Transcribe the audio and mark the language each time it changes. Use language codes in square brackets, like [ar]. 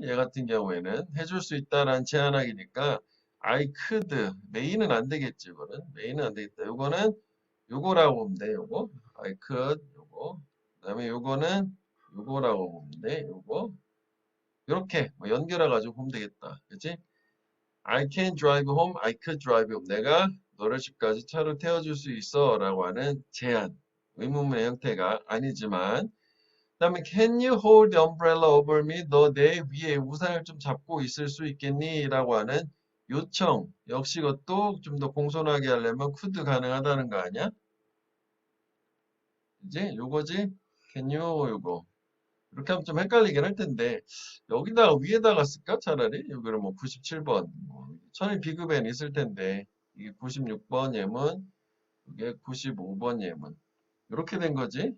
[ko] 얘 같은 경우에는 해줄 수 있다라는 제안하기니까 I could. may는 안 되겠지. 이거는. may는 안 되겠다. 요거는 요거라고 보면 돼. 요거. I could. 요거. 그 다음에 요거는 요거라고 보면 돼. 요거. 이렇게 뭐 연결해가지고 보면 되겠다. 그치? [en] I can drive home, I could drive home. [ko] 내가 너를 집까지 차로 태워줄 수 있어 라고 하는 제안. 의문문의 형태가 아니지만 그 다음에 [en] can you hold the umbrella over me? [ko] 너 내 위에 우산을 좀 잡고 있을 수 있겠니? 라고 하는 요청. 역시 그것도 좀 더 공손하게 하려면 could 가능하다는 거 아니야? 이제 요거지? can you 요거. 이렇게 하면 좀 헷갈리긴 할 텐데 여기다가 위에다가 쓸까 차라리 여기를 뭐 97번 천일 비급에는 있을 텐데 이게 96번 예문 이게 95번 예문 이렇게 된 거지.